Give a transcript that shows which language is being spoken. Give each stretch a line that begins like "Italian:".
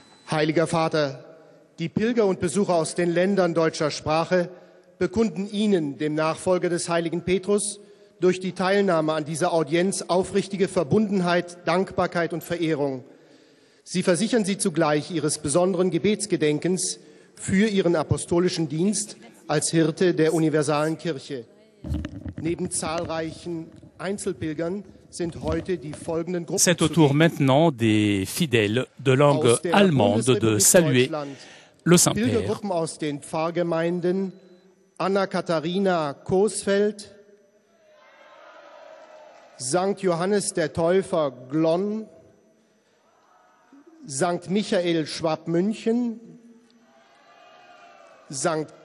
German: Heiliger Vater, die Pilger und Besucher aus den Ländern deutscher Sprache bekunden Ihnen, dem Nachfolger des heiligen Petrus, durch die Teilnahme an dieser Audienz aufrichtige Verbundenheit, Dankbarkeit und Verehrung. Sie versichern Sie zugleich Ihres besonderen Gebetsgedenkens für Ihren apostolischen Dienst als Hirte der universalen Kirche. Neben zahlreichen Einzelpilgern sind heute die folgenden Gruppen.
French: C'est au tour maintenant des fidèles de langue allemande de saluer le Saint-Père.
German: Pilgergruppen aus den Pfarrgemeinden Anna-Katharina Coesfeld, St. Johannes der Täufer Glonn, St. Michael Schwabmünchen, St.